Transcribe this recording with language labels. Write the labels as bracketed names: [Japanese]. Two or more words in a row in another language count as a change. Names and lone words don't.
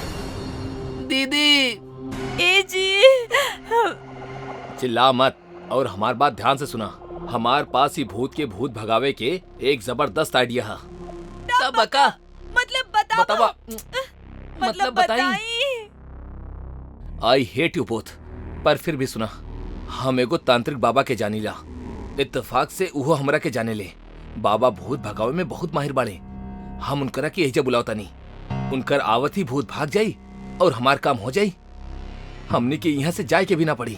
[Bhojpuri] दीदी ए जी, चिल्ला मत और हमार बात ध्यान से सुना। हमार पास ही भूत के भूत भगावे के एक जबरदस्त आइडिया है। तब बका मतलब बता। बतावा मतलब बताई। [English] I hate you both. [Bhojpuri] पर फिर भी सुना, हम एगो तांत्रिक बाबा के जानीला। इत्तेफाक से उहो हमरा के जाने ले। बाबा भूत भगावे में बहुत माहिर बाड़े। हम उनकरा के एजे बुलावता नहीं। उनकर आवत ही भूत भाग जाई और हमार काम हो जाई। हमने के यहाँ से जाए के भी ना पड़ी।